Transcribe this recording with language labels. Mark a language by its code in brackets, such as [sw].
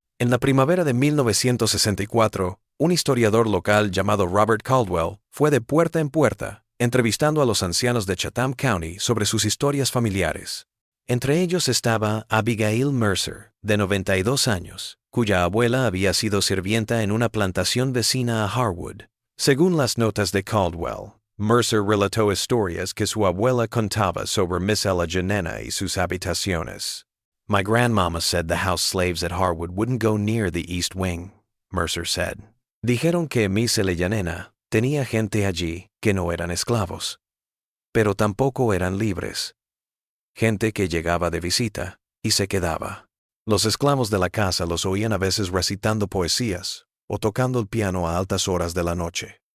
[es] En la primavera de 1964, un historiador local llamado Robert Caldwell fue de puerta en puerta, entrevistando a los ancianos de Chatham County sobre sus historias familiares. Entre ellos estaba Abigail Mercer, de 92 años, cuya abuela había sido sirvienta en una plantación vecina a Harwood. Según las notas de Caldwell, Mercer relató historias que su abuela contaba sobre Miss Ella Janena y sus habitaciones. [en] My grandmama said the house slaves at Harwood wouldn't go near the East Wing, Mercer said. [es] Dijeron que Miss Ella Janena tenía gente allí que no eran esclavos, pero tampoco eran libres. Gente que llegaba de visita y se quedaba. Los esclavos de la casa los oían a veces recitando poesías o tocando el piano a altas horas de la noche.